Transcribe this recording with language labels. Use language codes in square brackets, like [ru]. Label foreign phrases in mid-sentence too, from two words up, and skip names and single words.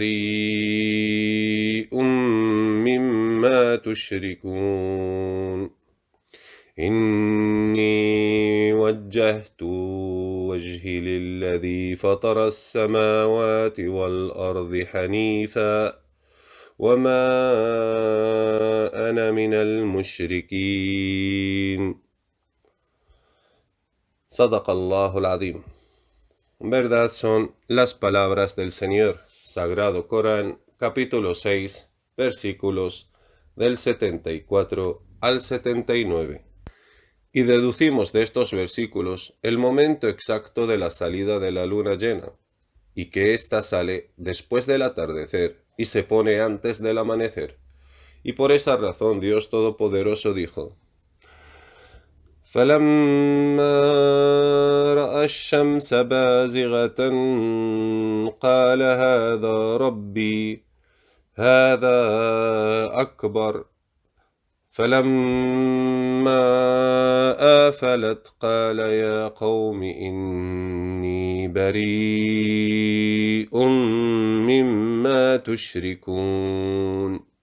[ar] بريء مما تشركون إني وجهت وجهي للذي فطر السماوات والأرض حنيفا وما أنا من المشركين صدق الله العظيم. [es] Verdad son las palabras del Señor. Sagrado Corán, capítulo 6, versículos del 74 al 79. Y deducimos de estos versículos el momento exacto de la salida de la luna llena, y que ésta sale después del atardecer y se pone antes del amanecer. Y por esa razón Dios Todopoderoso dijo: [ar] فلما رأى الشمس بازغة قال هذا ربي هذا أكبر فلما آفلت قال يا قوم إني بريء مما تشركون